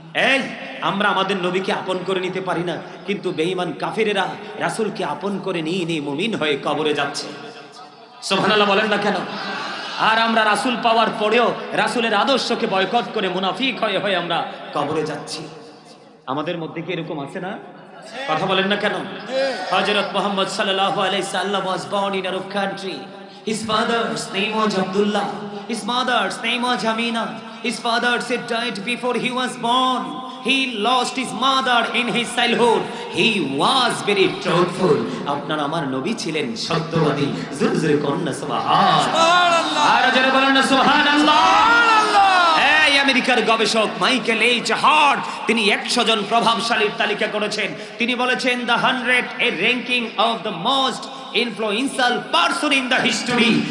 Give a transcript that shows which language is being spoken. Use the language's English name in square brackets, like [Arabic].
[Bangla] এই আমরা আমাদের নবীকে আপন করে নিতে পারি না, কিন্তু বেঈমান কাফেরেরা রাসূলকে আপন করে নিয়ে নিয়ে মুমিন হয়ে কবরে যাচ্ছে। সুবহানাল্লাহ বলেন না কেন? আর আমরা রাসূল পাওয়ার পরেও রাসূলের আদর্শকে বয়কট করে মুনাফিক হয়ে হয়ে আমরা কবরে যাচ্ছি। আমাদের মধ্যে কি এরকম আছে না? কথা বলেন না কেন? হযরত মুহাম্মদ সাল্লাল্লাহু আলাইহি সাল্লাম [English] was born in Arab country. His father's name was Abdullah. His mother's name was Amina. His father said died before he was born. He lost his mother in his childhood. He was very truthful. [Bangla] আপনার আমার নবী ছিলেন সত্যবাদী। জোরে জোরে কন্যা সুবহানাল্লাহ, আর জোরে বলেন না সুবহানাল্লাহ। এই আমেরিকার গবেষক মাইকেল এইচ হার্ট তিনি 100 জন প্রভাবশালীর তালিকা করেছেন। তিনি বলেছেন [English] The 100 a ranking of the most influential person in the history.